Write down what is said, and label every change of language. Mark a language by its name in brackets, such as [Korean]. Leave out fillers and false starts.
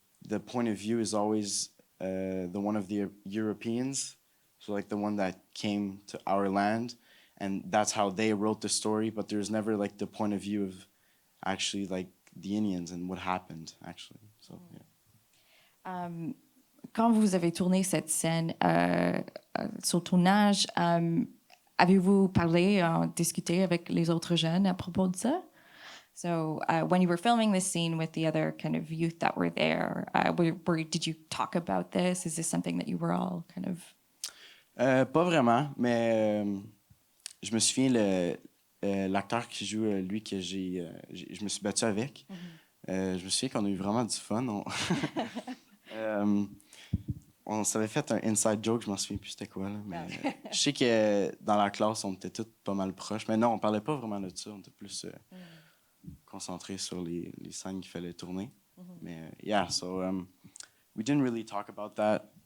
[English] The point of view is always the one of the Europeans, so the one that came to our land, and that's how they wrote the story, but there's never the point of view of actually the Indians and what happened actually. So yeah. [French] Quand vous avez tourné cette scène sur tournage, avez-vous parlé, discuté avec les autres jeunes à propos de ça? [English] So when you were filming this scene with the other kind of youth that were there, did you talk about this? Is this something that you were all kind of... [French] Pas vraiment, mais je me souviens, l'acteur qui joue, lui, que je me suis battu avec, je me souviens qu'on a eu vraiment du fun. On s'avait fait un inside joke, je m'en souviens plus c'était quoi. Là, mais je sais que dans la classe, on était tous pas mal proches. Mais non, on parlait pas vraiment de ça. On était plus concentrés sur les scènes qu'il fallait tourner. Mais [English] yeah, so we didn't really talk about that.